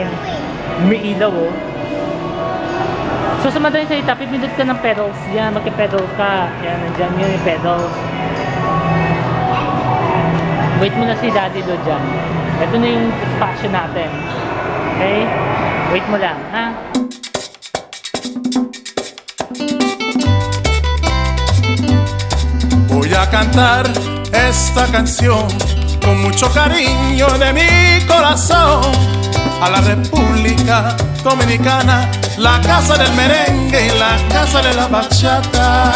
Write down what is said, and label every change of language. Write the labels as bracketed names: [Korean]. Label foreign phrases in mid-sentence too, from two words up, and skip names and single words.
[Filipino] May ilaw oh. So sa madaling salita, pipindot ka ng pedals. Yan, magka-pedals ka. Yan, nandyan yun yung pedals. Wait mo na si Daddy Lo dyan. Ito na yung spasyo natin. Okay? Wait mo lang, ha? [Spanish] Voy a cantar esta canción con mucho cariño de mi corazón a la República Dominicana, la casa del merengue y la casa de la bachata.